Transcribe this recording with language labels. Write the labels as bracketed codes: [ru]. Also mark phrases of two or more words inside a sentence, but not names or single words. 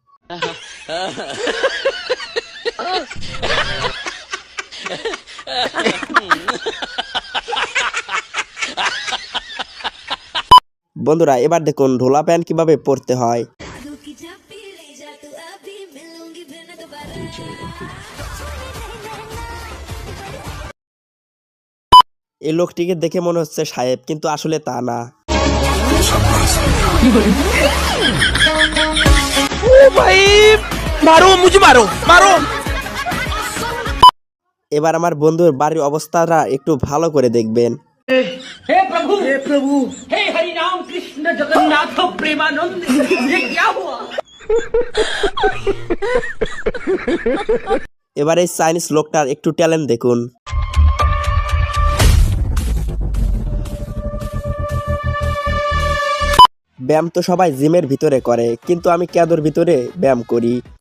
[bn] বন্ধুরা এবার দেখুন ঢোলা প্যান্ট কিভাবে পরতে হয়। এই লোকটিকে দেখে মনে হচ্ছে সাহেব, কিন্তু আসলে তা না। [hi] ओ भाई मारो मुझे मारो मारो। [bn] এবার আমার বন্ধুর বাড়ির অবস্থাটা একটু ভালো করে দেখবেন। [hi] हे प्रभु हे हरि राम कृष्ण जगन्नाथ प्रेमानंद ये क्या हुआ। [bn] এবার এই চাইনিজ লোকটার একটু ট্যালেন্ট দেখুন। ব্যায়াম তো সবাই জিমের ভিতরে করে, কিন্তু আমি ক্যাদোর ভিতরে ব্যায়াম করি।